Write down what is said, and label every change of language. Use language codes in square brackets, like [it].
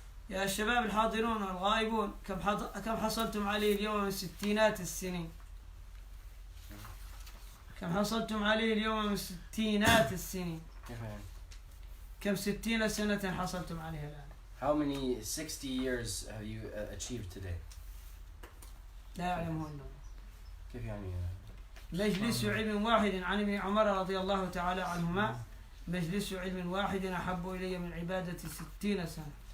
[ar] يا الشباب الحاضرون والغائبون، كم حصلتم عليه اليوم من ستينات السنين؟ كم حصلتم عليه اليوم من ستينات السنين؟ كم 60 سنة حصلتم عليها الآن؟ [en] How many 60 years have you achieved today? [ar] لا يعلمهن. كيف يعني؟ مجلس علم واحد عن ابن عمر رضي الله تعالى عنهما، مجلس علم واحد أحب إلي من عبادة 60 سنة.